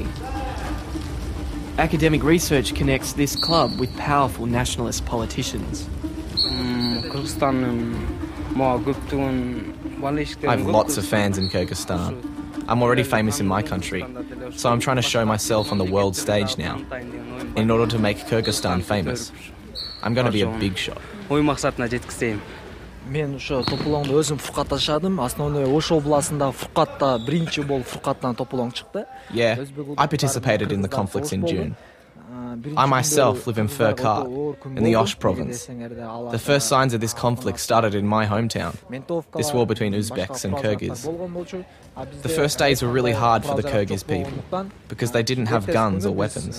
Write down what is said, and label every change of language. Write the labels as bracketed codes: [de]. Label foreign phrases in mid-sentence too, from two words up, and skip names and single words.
[en] Academic research connects this club with powerful nationalist politicians. I have lots of fans in Kyrgyzstan. I'm already famous in my country, so I'm trying to show myself on the world stage now. In order to make Kyrgyzstan famous, I'm going to be a big shot. [ky] Мен ошо топулоңду өзүм Фуркатта жашадым. Основной Ош областында Фуркатта биринчи болуп Фуркаттан топулоң чыкты. [en] Yeah, I participated in the conflicts in June. I myself live in Furkat, in the Osh province. The first signs of this conflict started in my hometown, this war between Uzbeks and Kyrgyz. The first days were really hard for the Kyrgyz people, because they didn't have guns or weapons.